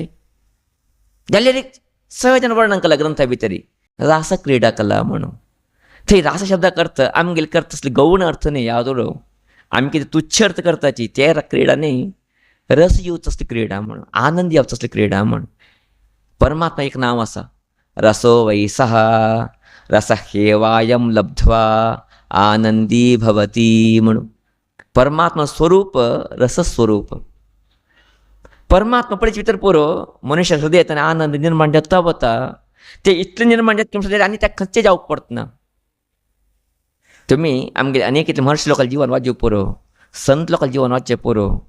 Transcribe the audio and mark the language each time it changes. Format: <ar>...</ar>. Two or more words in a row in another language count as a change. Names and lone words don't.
<kok>जाल्यार एक सहजान वर्णन केलां ग्रंथा भितर रास क्रीडा कला म्हणून. थंय रास शब्दाक अर्थ आमगेले करता तसले गौण अर्थ न्ही याद उडोव. आमी कितें तुच्छ अर्थ करताची ते क्रीडा न्ही, रस येवच तसली क्रीडा म्हणून, आनंद येवच तसली क्रीडा म्हणून. परमात्मा एक नांव आसा</kok> <sa>रसो वै सः रसहेवायं लब्ध्वा आनंदी भवती.</sa> <kok>म्हणून परमात्मा स्वरूप रसस्वरूप. परमात्मा पडीचे भितर पुरो मनुष्य हृदयात आनंद निर्माण जाता वता ते इतले निर्माण जाता आनी त्या खंयचे जावंक पडना. तुम्ही आमगे अनेक इतले महर्षी लोकांचे जीवन वाचूं पुरो, संत लोकांचे जीवन वाचचें पुरो.</kok>